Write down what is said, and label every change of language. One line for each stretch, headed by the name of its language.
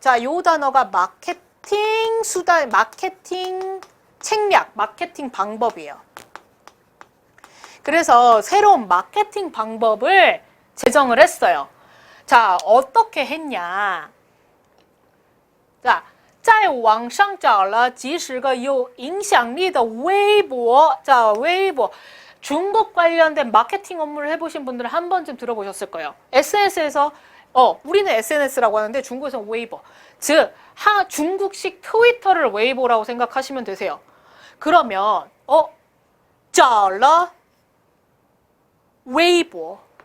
Korean: 자, 요 단어가 마케팅 수단, 마케팅 책략, 마케팅 방법이에요. 그래서 새로운 마케팅 방법을 제정을 했어요. 자, 어떻게 했냐. 자,
Chinese: 在网上找了几十个有影响力的微博.
Korean: 자, 웨이보. 중국 관련된 마케팅 업무를 해보신 분들은 한 번쯤 들어보셨을 거예요. SNS에서 우리는 SNS라고 하는데 중국에서는 웨이보. 즉, 중국식 트위터를 웨이보라고 생각하시면 되세요. 그러면 找了 웨이보.